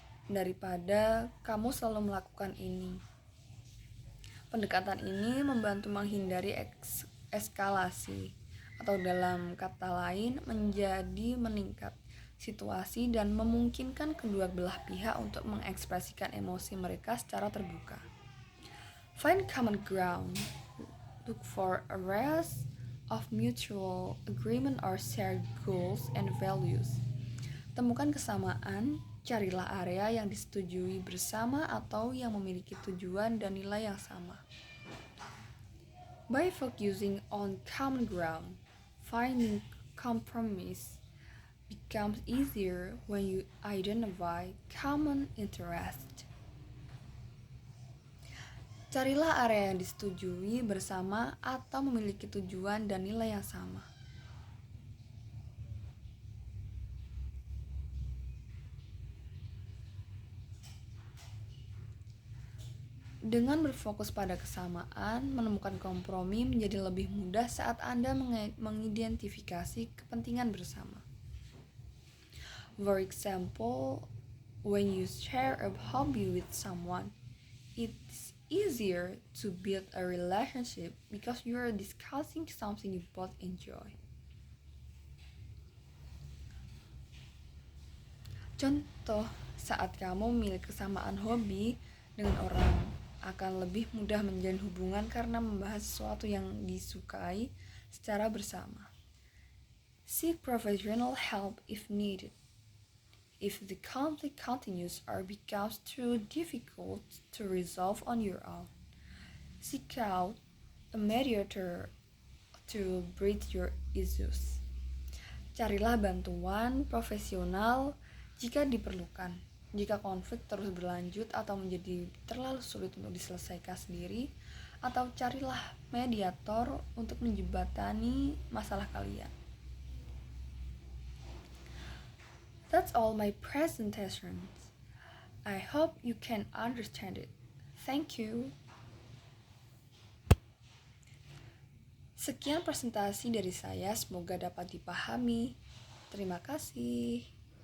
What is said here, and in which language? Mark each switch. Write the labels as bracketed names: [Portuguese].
[Indonesian] Daripada kamu selalu melakukan ini. Pendekatan ini membantu menghindari eskalasi, atau dalam kata lain menjadi meningkat situasi dan memungkinkan kedua belah pihak untuk mengekspresikan emosi mereka secara terbuka. [English] Find common ground. Look for areas of mutual agreement or shared goals and values. [Indonesian] Temukan kesamaan, carilah area yang disetujui bersama atau yang memiliki tujuan dan nilai yang sama. [English] By focusing on common ground, finding compromise becomes easier when you identify common interest. [Indonesian] Carilah area yang disetujui bersama atau memiliki tujuan dan nilai yang sama. Dengan berfokus pada kesamaan, menemukan kompromi menjadi lebih mudah saat Anda mengidentifikasi kepentingan bersama. [English] For example, when you share a hobby with someone, it's easier to build a relationship because you are discussing something you both enjoy. [Indonesian] Contoh, saat kamu memiliki kesamaan hobi dengan orang, akan lebih mudah menjalin hubungan karena membahas sesuatu yang disukai secara bersama. [English] Seek professional help if needed. If the conflict continues or becomes too difficult to resolve on your own, seek out a mediator to bridge your issues. [Indonesian] Carilah bantuan profesional jika diperlukan. Jika konflik terus berlanjut atau menjadi terlalu sulit untuk diselesaikan sendiri, atau carilah mediator untuk menjembatani masalah kalian. [English] That's all my presentation. I hope you can understand it. Thank you. [Indonesian] Sekian presentasi dari saya, semoga dapat dipahami. Terima kasih.